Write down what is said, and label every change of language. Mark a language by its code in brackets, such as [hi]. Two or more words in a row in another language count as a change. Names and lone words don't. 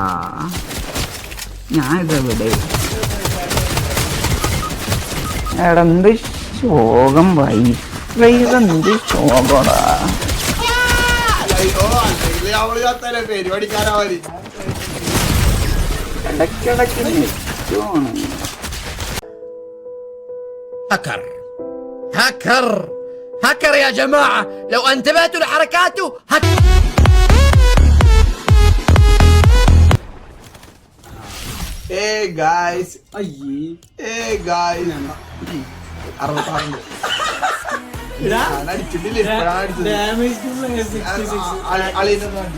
[ml] ഞാനിതെവിടെ? എടാ എന്ത് ശോകം എന്ത് ശോകടാ. പരിപാടിക്കാരാവാൻ ഇടയ്ക്കിടയ്ക്ക് നെറ്റ് പോണ്. [ar] هاكر يا جماعة لو انتبهتوا لحركاته [ml] ഗായ്സ് അയ്യേ ഗായ്സ് 66 അടിച്ചിട്ടില്ലേ ഡാമേജ് അളിയൊന്നും